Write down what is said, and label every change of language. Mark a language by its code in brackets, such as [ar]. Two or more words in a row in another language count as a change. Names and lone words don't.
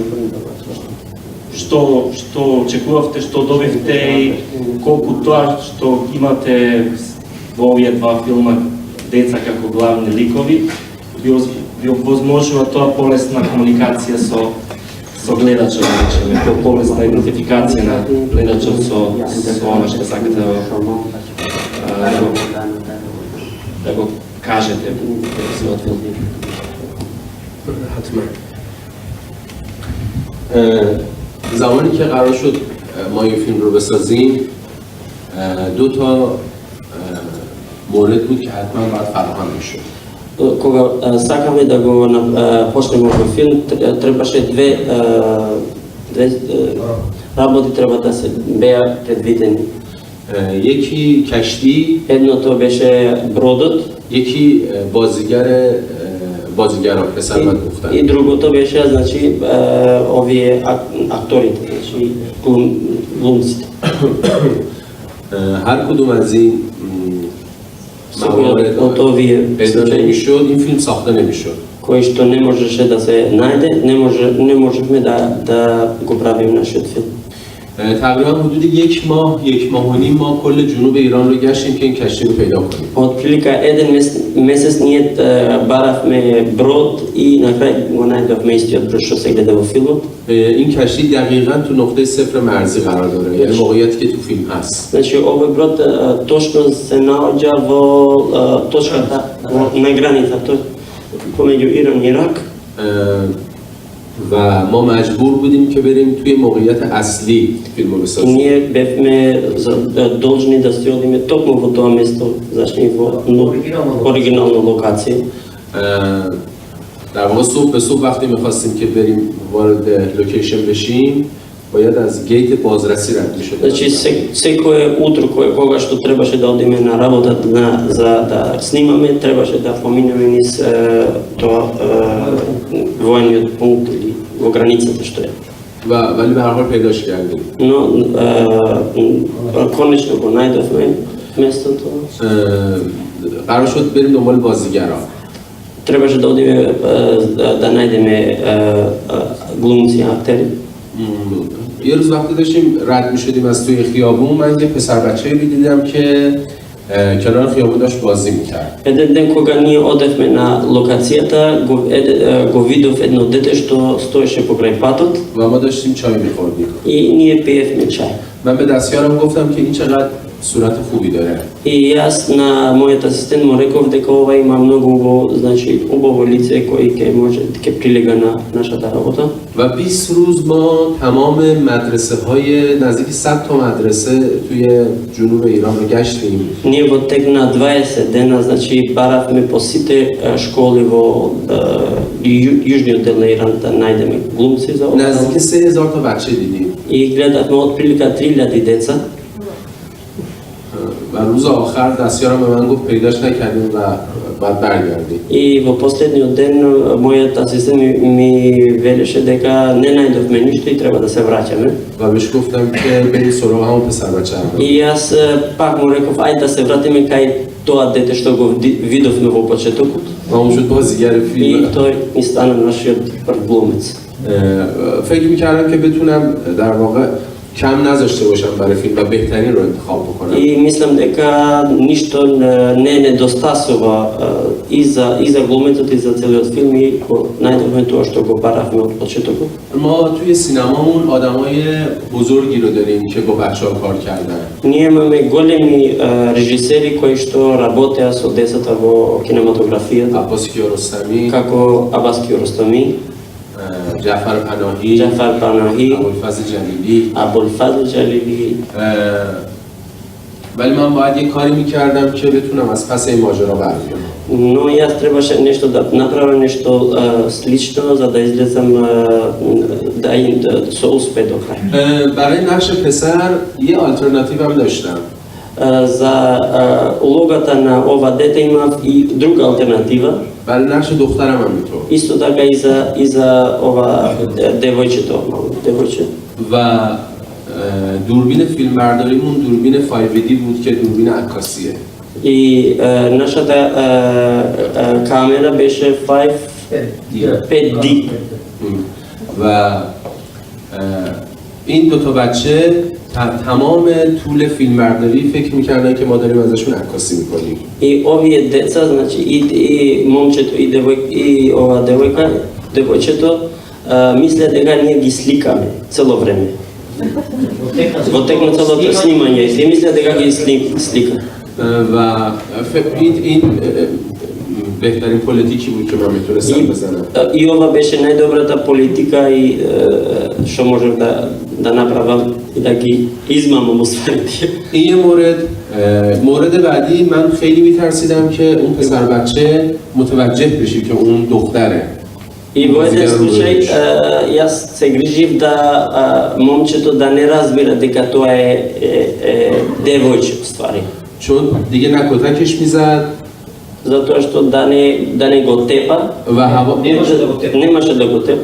[mk] што очекувавте, што добивте и колку тоа што имате во овие два филма деца како главни ликови ви овозможува тоа полесна комуникација со гледачот, полесна идентификација на гледачот со она што сакате да го кажете во својот филм. [fa] حتما زمانی که قرار شد ما این فیلم رو بسازیم دو تا مورد بود که حتما باید فراهم میشد. [mk] Кога сакаме да го почнеме овој филм, требаше две работи треба да се беа предвидени. [fa] یکی کشتی، [mk] Едното беше бродот, [fa] یکی بازیگران پسر و دختر. [mk] и другото беше значи овие акторите, значи глумците. [fa] هر کدوم از این موارد پیدا نمی‌شد، این فیلم ساخته نمی‌شد. [mk] кој што не можеше да се најде, не можевме да го правиме нашиот филм. [fa] تقریبا حدود یک ماه و نیم ما کل جنوب ایران رو گشتیم که این کشتی رو پیدا کنیم. [mk] Отприлика еден месец ние баравме брод и на крај го најдовме истиот брод што се гледа во филмот. [fa] این کشتی دقیقاً تو نقطه صفر مرزی قرار داره، یعنی موقعیتی که تو فیلم هست. [mk] Значи овој брод точно се наоѓа во точката на границата помеѓу Иран и Ирак. [fa] و ما مجبور بودیم که بریم توی موقعیت اصلی فیلمو بسازیم. [mk] Ние бевме должни да се одиме токму во тоа место, значи во оригинална локација. [fa] در واقع صبح به صبح وقتی می‌خواستیم که بریم وارد لوکیشن بشیم، باید از گیت بازرسی رد می‌شد. [mk] Значи секое утро кога што требаше да одиме на работа за да снимаме, требаше да поминеме низ тоа воениот пункт или во границата што е. [fa] ولی به هر حال پیداش کردیم. [mk] Но конечно го најдовме местото. [fa] قرار شد بریم دنبال بازیگران. [mk] Требаше да одиме да најдеме глумци, актери. [fa] یه روز وقتی داشتیم رد می‌شدیم از توی خیابون، من یه پسر بچه‌ای رو دیدم که کنار خیابون داشت بازی می‌کرد. [mk] Еден ден кога ние одевме на локацијата, го видов едно дете што стоеше покрај патот [fa] و ما داشتیم چای می‌خوردیم. [mk] и ние пиевме чај. [fa] من به دستیارم گفتم که این چقدر صورت خوبی داره. [mk] И јас на мојот асистент му реков дека ова има многу убаво, значи убаво лице кој ќе може ќе прилега на нашата работа. [fa] و 20 روز ما تمام مدرسه‌های نزدیک 100 تا مدرسه توی جنوب ایران رو گشتیم. [mk] Ние во тек на 20 дена, значи баравме по сите школи во јужниот дел на Иран да најдеме глумци за ова. [fa] نزدیک 3000 تا بچه دیدیم. [mk] И гледавме отприлика 3000 деца. [fa] و روز آخر دستیارم به من گفت پیداش نکردیم و باید برگردی. [mk] И во последниот ден мојот асистент ми велеше дека не најдовме ништо и треба да се враќаме. [fa] و بهش گفتم که بری سراغ همون پسر بچه هم. [mk] И јас пак му реков ајде да се вратиме кај тоа дете што го видовме во почетокот. [fa] و اون شد بازیگر [mk] И [fa] فیلم. [mk] тој ми стана нашиот прв глумец. [fa] فکر میکردم که بتونم در واقع کم نذاشته باشم برای فیلم و بهترین رو انتخاب بکنم. [mk] И мислам дека ништо не недостасува и за глумецот и за целиот филм и најдовме тоа што го баравме од почетокот. [fa] ما توی سینمامون آدمای بزرگی رو داریم که با بچه‌ها کار کردن. [mk] Ние имаме големи режисери кои што работеа со децата во кинематографијата, [fa] عباس کیارستمی، [mk] како Абас Киаростами, [fa] جعفر پناهی، [mk] Ҷафар Панаҳӣ, [fa] ابوالفضل جلیلی. [mk] Абулфазл Ҷалилӣ. [fa] ولی من باید یه کاری میکردم که بتونم از پس این ماجرا برگردم. [mk] Но јас требаше нешто да направам нешто слично за да излезам со успех до крај. [fa] برای نقش پسر یه آلترناتیو هم داشتم. [mk] За улогата на ова дете имав и друга алтернатива. [fa] برای نقش دخترم هم اینطور. [mk] Исто така и за ова девојчето, девојче. [fa] و دوربین فیلم برداریمون دوربین 5D بود که دوربین عکاسیه. [mk] И нашата камера беше 5D. [fa] و این دوتا بچه تمام طول فیلم برداری فکر میکردن که ما داریم ازشون عکاسی میکنیم. [mk] И овие деца, значи и момчето и ова девојчето мислеа дека ние ги сликаме цело време. Во тек на целото снимање, и мислеа дека ги слика. [fa] و این بهترین پلیتیکی بود که من میتونستم بزنم. [mk] И ова беше најдобрата политика и што можев да направам и да ги измамам устварите. [fa] این یه مورد بعدی من خیلی میترسیدم که اون پسر بچه متوجه بشه که اون دختره. [mk] И во еден случај јас се грижив да момчето да не разбира дека тоа е девојче уствари. [fa] چون دیگه نه کتکش میزد [mk] Затоа што да не го тепа, [fa] و هوا [mk] немаше да го тепа